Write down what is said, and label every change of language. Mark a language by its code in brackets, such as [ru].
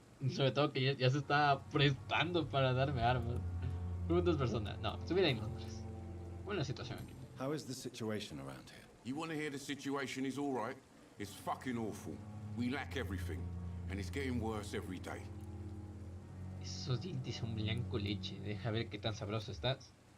[es] Sobre todo que ya se está prestando para darme armas. Preguntas personales. No, estuviera en Londres. Buena situación aquí. [en] How is the situation around here? You want to hear the situation is all right? It's fucking awful. We lack everything. And it's getting worse every day. [es] Esos dientes son blanco leche. Deja ver qué tan sabroso estás.